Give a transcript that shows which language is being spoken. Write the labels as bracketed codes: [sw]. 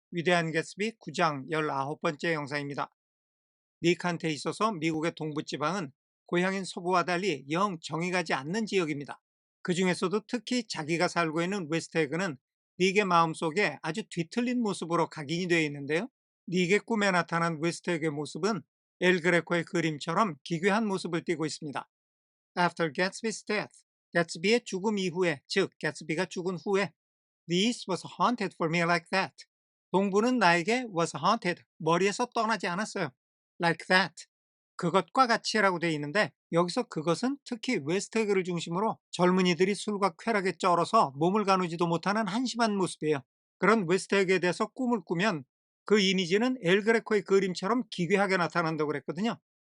[ko] 위대한 개츠비 9장 19번째 영상입니다. 닉한테 있어서 미국의 동부지방은 고향인 서부와 달리 영 정이 가지 않는 지역입니다. 그 중에서도 특히 자기가 살고 있는 웨스트에그는 닉의 마음속에 아주 뒤틀린 모습으로 각인이 되어 있는데요. 닉의 꿈에 나타난 웨스트에그의 모습은 엘 그레코의 그림처럼 기괴한 모습을 띠고 있습니다. [en] After Gatsby's death, [ko] 개츠비의 죽음 이후에, 즉 개츠비가 죽은 후에 [en] The East was haunted for me like that. [ko] 동부는 나에게 [en] was haunted, [ko] 머리에서 떠나지 않았어요. [en] Like that. [ko] 그것과 같이라고 되어 있는데 여기서 그것은 특히 웨스트에그를 중심으로 젊은이들이 술과 쾌락에 쩔어서 몸을 가누지도 못하는 한심한 모습이에요. 그런 웨스트에그에 대해서 꿈을 꾸면 그 이미지는 엘 그레코의 그림처럼 기괴하게 나타난다고 그랬거든요.